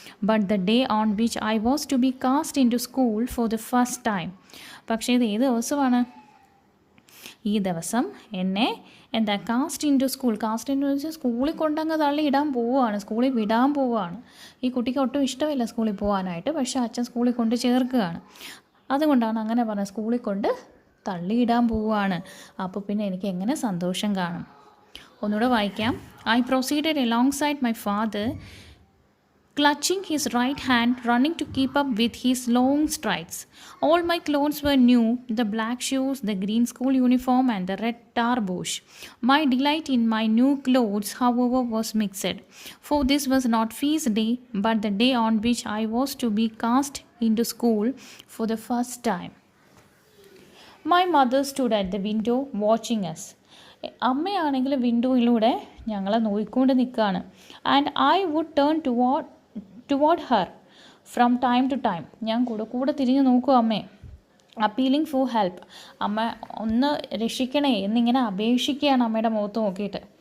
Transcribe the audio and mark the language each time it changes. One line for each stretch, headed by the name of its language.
English: but the day on which I was to be cast into school for the first time,
Malayalam: പക്ഷേ ഇത് ഏത് ദിവസമാണ്, ഈ ദിവസം എന്നെ കാസ്റ്റ് ഇൻ ടു വെച്ചാൽ സ്കൂളിൽ കൊണ്ടങ്ങ് സ്കൂളിൽ വിടാൻ പോവുകയാണ്. ഈ കുട്ടിക്ക് ഒട്ടും ഇഷ്ടമില്ല സ്കൂളിൽ പോകാനായിട്ട്, പക്ഷേ അച്ഛൻ സ്കൂളിൽ കൊണ്ട് ചേർക്കുകയാണ്. അതുകൊണ്ടാണ് അങ്ങനെ പറഞ്ഞത്, സ്കൂളിൽ കൊണ്ട് തള്ളിയിടാൻ പോവുകയാണ്. അപ്പോൾ പിന്നെ എനിക്ക് എങ്ങനെ സന്തോഷം കാണും. ഒന്നുകൂടെ വായിക്കാം.
English: I proceeded alongside my father, clutching his right hand, running to keep up with his long strides. All my clothes were new, the black shoes, the green school uniform, and the red tarbush. My delight in my new clothes, however, was mixed, for this was not feast day, but the day on which I was to be cast into school for the first time. My mother stood at the window watching us.
Malayalam: അമ്മയാണെങ്കിൽ വിൻഡോയിലൂടെ ഞങ്ങളെ നോക്കിക്കൊണ്ട് നിൽക്കുകയാണ്.
English: and I would turn toward her from time to time,
Malayalam: ഞാൻ കൂടെ തിരിഞ്ഞ് നോക്കും അമ്മയെ.
English: appealing for help,
Malayalam: അമ്മ ഒന്ന് രക്ഷിക്കണേ എന്നിങ്ങനെ അപേക്ഷിക്കുകയാണ് അമ്മയുടെ മുഖത്ത് നോക്കിയിട്ട്.